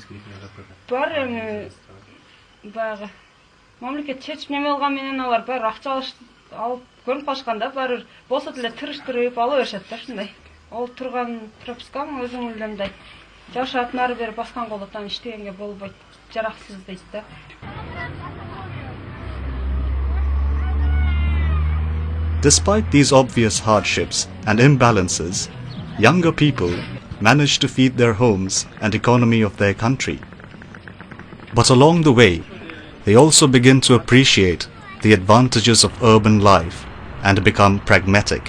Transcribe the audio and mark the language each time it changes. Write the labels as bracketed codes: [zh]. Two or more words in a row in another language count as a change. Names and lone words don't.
[ky] Бар эми баягы мамлекет чечип неме кылган менен алар баары акча алып көрүнүп калышкан да, баары болсо деле тырыштырып ала беришет да ушундай. Ол турган пропискаң өзүң эле мындай жашап нары бери баскан болот, анан иштегенге болбойт, жараксыз дейт да. [en] Despite these obvious hardships and imbalances, younger people manage to feed their homes and economy of their country. But along the way, they also begin to appreciate the advantages of urban life and become pragmatic.